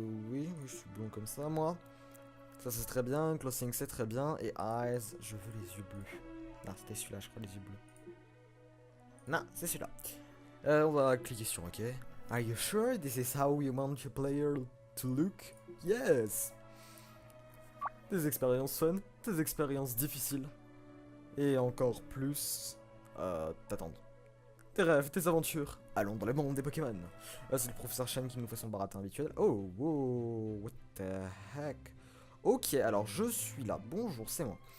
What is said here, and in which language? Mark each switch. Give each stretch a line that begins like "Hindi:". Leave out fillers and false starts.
French: Oui, je suis blond comme ça, moi. Ça c'est très bien, closing c'est très bien, et eyes, je veux les yeux bleus. Non, c'était celui-là, je crois, les yeux bleus. Non, c'est celui-là. On va cliquer sur OK.
English: Are you sure this is how you want your player to look? Yes!
French: Des expériences fun, des expériences difficiles. Et encore plus, t'attendre. Tes rêves, tes aventures. Allons dans le monde des Pokémon. C'est le professeur Shen qui nous fait son baratin habituel.
English: Oh, wow, what the heck?
French: Ok, alors je suis là. Bonjour, c'est moi.